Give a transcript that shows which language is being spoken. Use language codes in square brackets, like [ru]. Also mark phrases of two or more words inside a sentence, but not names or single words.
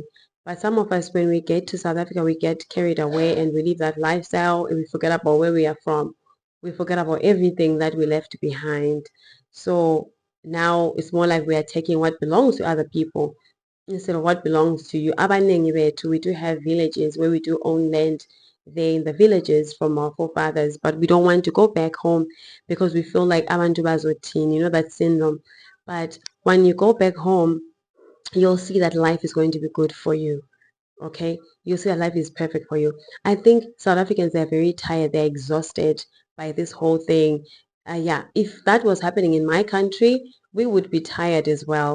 [en] But some of us, when we get to South Africa, we get carried away and we live that lifestyle and we forget about where we are from. We forget about everything that we left behind. So now it's more like we are taking what belongs to other people instead of what belongs to you. [zu] Abanengi bethu, [en] we do have villages where we do own land there in the villages from our forefathers, but we don't want to go back home because we feel like [zu] abantu bazothini, [en] you know, that syndrome. But when you go back home, you'll see that life is going to be good for you. Okay, you'll see that life is perfect for you. I think South Africans are very tired, they're exhausted by this whole thing. Yeah, if that was happening in my country, we would be tired as well.